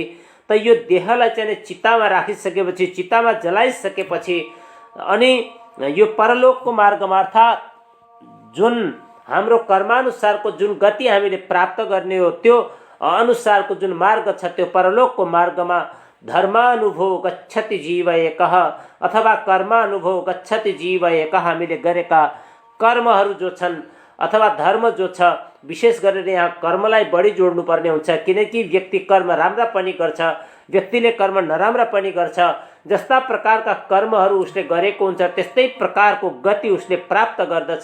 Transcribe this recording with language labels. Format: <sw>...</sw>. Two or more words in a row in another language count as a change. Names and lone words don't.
<ne>त यो देहलाई चाहिँ चितामा राखिसकेपछि, चितामा जलाइसकेपछि अनि यो परलोकको मार्गमा, अर्थात् जुन हाम्रो कर्मानुसारको जुन गति हामीले प्राप्त गर्ने हो, त्यो अनुसारको जुन मार्ग छ, त्यो परलोकको मार्गमा</ne> <sa>धर्मानुभो गच्छति जीव एकः</sa> <ne>अथवा</ne> <sa>कर्मानुभो गच्छति जीव एकः।</sa> <ne>हामीले गरेका कर्महरू जो छन् अथवा धर्म जो छ, विशेष गरेर यहाँ कर्मलाई बढी जोड्नु पर्ने हुन्छ, किनकि व्यक्ति कर्म राम्रा पनि गर्छ, व्यक्तिले कर्म नराम्रा पनि गर्छ। जस्ता प्रकारका कर्महरू उसले गरेको हुन्छ, त्यस्तै प्रकारको गति उसले प्राप्त गर्दछ।</ne>